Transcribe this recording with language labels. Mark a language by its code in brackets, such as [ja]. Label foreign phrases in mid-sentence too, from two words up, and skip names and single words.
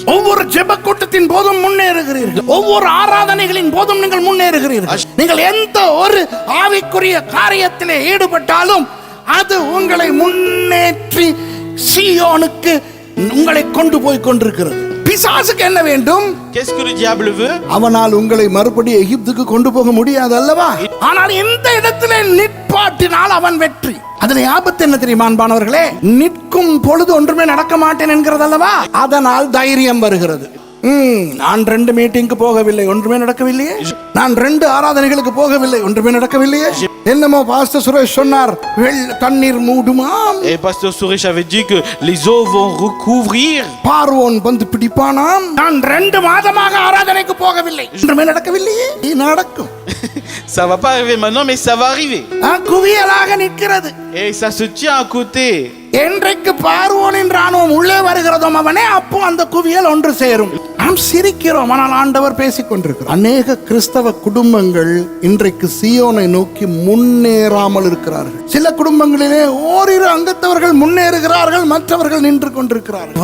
[ta] ஒவ்வொரு ஜெப கூட்டத்தின் போதும் முன்னேறுகிறீர்கள். ஒவ்வொரு ஆராதனைகளின் போதும் நீங்கள் முன்னேறுகிறீர்கள். நீங்கள் எந்த ஒரு ஆவிக்குரிய காரியத்திலே ஈடுபட்டாலும் அது உங்களை முன்னேற்றி சீயோனுக்கு உங்களை கொண்டு போய் கொண்டிருக்கிறது. பிசாசுக்கு என்ன வேண்டும்? [fr] Qu'est-ce que le diable veut? [ta] அவனால் உங்களை மறுபடியும் எகிப்துக்கு கொண்டு போக முடியாது அல்லவா? ஆனால் இந்த இடத்திலே நிற்பாட்டினால் அவன் வெற்றி. அதுல ஆபத்து என்ன தெரியுமா அன்பானவர்களே? நிற்கும் பொழுது ஒன்றுமே நடக்க மாட்டேன் என்கிறது அல்லவா? அதனால் தைரியம் வருகிறது. நான் 2 மீட்டிங்க்கு போகவில்லை, ஒன்றுமே நடக்கவில்லையே. நான் 2 ஆராதனைகளுக்கு போகவில்லை, ஒன்றுமே நடக்கவில்லையே. என்னமோ பாஸ்டர் சுரேஷ் சொன்னார், தண்ணீர் மூடுமாம். [fr] Et pasteur Suresh avait dit que les eaux vont recouvrir. [ta] பார்வோன் வந்து பிடிப்பானாம். நான் 2 மாதமாக ஆராதனைக்கு போகவில்லை, ஒன்றுமே நடக்கவில்லையே. நடக்கும். [fr] Ça va pas arriver maintenant, mais ça va arriver. [ta] குவியலாக நிற்கிறது. [fr] Et ça se tient à côté. [ta] என்றைக்கு பார்வோனின் ராணுவம் உள்ளே வருகிறதோ அவனே அப்போ அந்த குவியல் ஒன்று சேரும். நாம் சிரிக்கிறோம், ஆனால் ஆண்டவர் பேசிக் கொண்டிருக்கிறார். அநேக கிறிஸ்தவ குடும்பங்கள் இன்றைக்கு சீயோனை நோக்கி முன்னேறாமல் இருக்கிறார்கள். சில குடும்பங்களிலே ஓரிரு அங்கத்தவர்கள் முன்னேறுகிறார்கள், மற்றவர்கள் நின்று கொண்டிருக்கிறார்கள்.